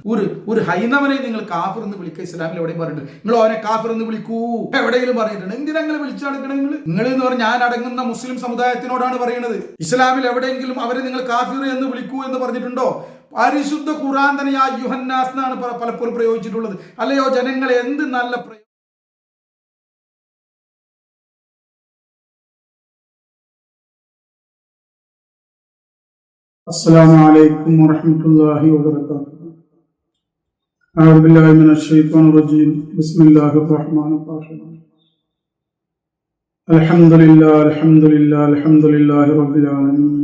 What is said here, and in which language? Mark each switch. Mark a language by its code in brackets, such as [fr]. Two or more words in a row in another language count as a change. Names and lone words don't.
[ml] ഒരു ഹൈന്ദവനെയും നിങ്ങൾ കാഫിർ എന്ന് വിളിക്കുക. ഇസ്ലാമിൽ എവിടെയും പറഞ്ഞിട്ടുണ്ട് നിങ്ങൾ അവനെ കാഫിർ എന്ന് വിളിക്കൂ. എവിടെയെങ്കിലും പറഞ്ഞിട്ടുണ്ട്. എന്തിനാ നിങ്ങൾ വിളിച്ചു നടക്കണം? നിങ്ങൾ എന്ന് പറഞ്ഞാൽ ഞാൻ അടങ്ങുന്ന മുസ്ലിം സമുദായത്തിനോടാണ് പറയുന്നത്. ഇസ്ലാമിൽ എവിടെയെങ്കിലും അവരെ നിങ്ങൾ കാഫിർ എന്ന് വിളിക്കൂ എന്ന് പറഞ്ഞിട്ടുണ്ടോ? പരിശുദ്ധ ഖുർആൻ തന്നെ [ar] يا أيها الناس [ml] എന്നാണ് പലപ്പോഴും പ്രയോഗിച്ചിട്ടുള്ളത്. അല്ലയോ ജനങ്ങളെ, എന്ത് നല്ല [ar] السلام عليكم ورحمة الله وبركاته. أعوذ بالله من الشيطان الرجيم. بسم الله الرحمن الرحيم. الحمد لله رب العالمين.